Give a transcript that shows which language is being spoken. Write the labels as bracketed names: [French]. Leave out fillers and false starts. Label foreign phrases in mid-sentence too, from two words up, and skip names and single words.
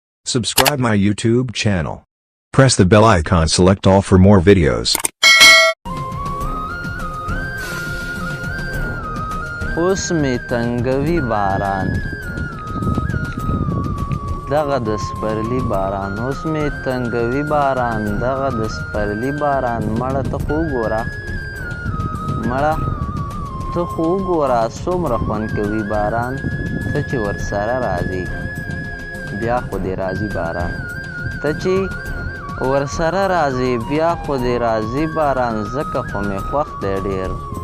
[English] Subscribe my YouTube channel. Press the bell icon, select all for more videos. [Pashto] اوس می تنگوی باران دغه د سپرلی باران اوس می تنگوی باران دغه د سپرلی باران مړه ته خو ګوره مړه ته خو ګوره څومره خوند کوي باران ته چې ورسره راځي بیا خو دې راځي باران ته چې ورسره راځي بیا خو دې راځي باران ځکه خو مې خوښ دی ډېر